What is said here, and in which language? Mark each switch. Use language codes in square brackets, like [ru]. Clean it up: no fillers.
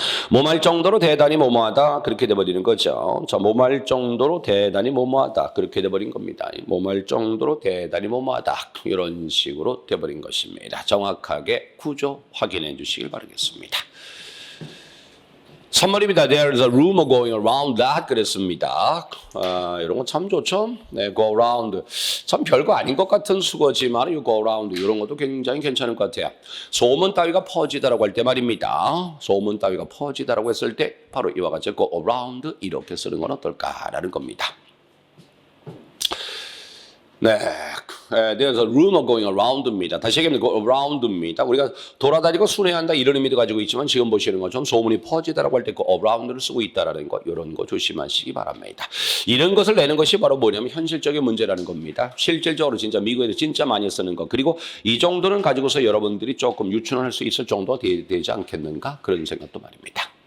[ko] 몸할 정도로 대단히 뭐뭐하다 그렇게 돼버리는 거죠. 자, 몸할 정도로 대단히 뭐뭐하다 그렇게 돼버린 겁니다. 몸할 정도로 대단히 뭐뭐하다 이런 식으로 돼버린 것입니다. 정확하게 구조 확인해 주시길 바라겠습니다. 선물입니다. [en] There is a rumor going around that [ko] 그랬습니다. 이런 거 참 좋죠. 네, [en] go around. [ko] 참 별거 아닌 것 같은 수거지만 [en] you go around [ko] 이런 것도 굉장히 괜찮을 것 같아요. 소문 따위가 퍼지다라고 할 때 말입니다. 소문 따위가 퍼지다라고 했을 때 바로 이와 같이 [en] go around [ko] 이렇게 쓰는 건 어떨까라는 겁니다. 네, [en] there's a rumor going around입니다. [ko] 다시 얘기하면 [en] go around [ko] 입니다. 우리가 돌아다니고 순회한다 이런 의미도 가지고 있지만 지금 보시는 것처럼 소문이 퍼지다라고 할 때 go around를 쓰고 있다라는 거 이런 거 조심하시기 바랍니다. 이런 것을 내는 것이 바로 뭐냐면 현실적인 문제라는 겁니다. 실질적으로 진짜 미국에서 진짜 많이 쓰는 거 그리고 이 정도는 가지고서 여러분들이 조금 유추를 할 수 있을 정도가 되지 않겠는가 그런 생각도 말입니다.